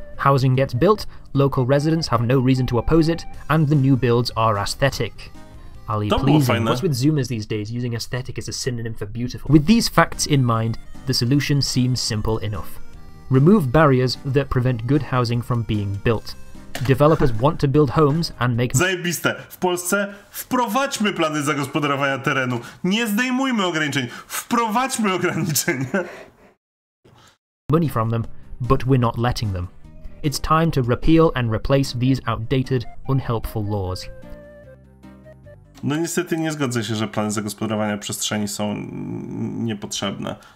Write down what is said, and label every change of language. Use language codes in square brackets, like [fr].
[en] Housing gets built, local residents have no reason to oppose it, and the new builds are aesthetic. Ali, pleasing. What's with Zoomers these days, using aesthetic as a synonym for beautiful? With these facts in mind, the solution seems simple enough. Remove barriers that prevent good housing from being built. Developers want to build homes and make... [pl] Zajebiste. W Polsce wprowadźmy plany zagospodarowania terenu. Nie zdejmujmy ograniczeń. Wprowadźmy ograniczenia. [en] ...money from them, but we're not letting them. It's time to repeal and replace these outdated, unhelpful laws. [pl] No niestety nie zgodzę się, że plany zagospodarowania przestrzeni są niepotrzebne.